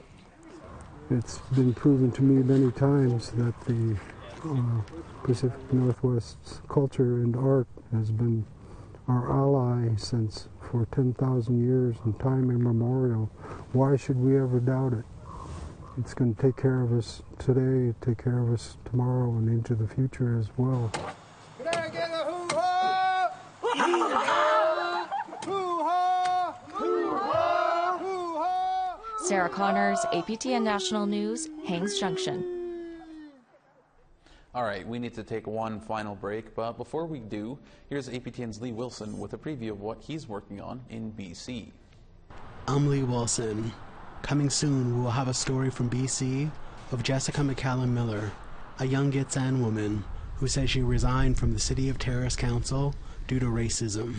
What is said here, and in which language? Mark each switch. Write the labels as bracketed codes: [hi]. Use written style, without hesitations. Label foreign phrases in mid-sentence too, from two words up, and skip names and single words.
[en] It's been proven to me many times that the Pacific Northwest's culture and art has been our ally since for 10,000 years in time immemorial. Why should we ever doubt it? It's going to take care of us today, take care of us tomorrow, and into the future as well. Can I get a hoo-ha? Hoo-ha! Hoo-ha! Hoo-ha! Hoo-ha! Sarah Connors, APTN National News, Haines Junction. All right, we need to take one final break, but before we do, here's APTN's Lee Wilson with a preview of what he's working on in BC. I'm Lee Wilson. Coming soon, we will have a story from BC of Jessica McCallum Miller, a young Gitxsan woman who says she resigned from the City of Terrace Council due to racism.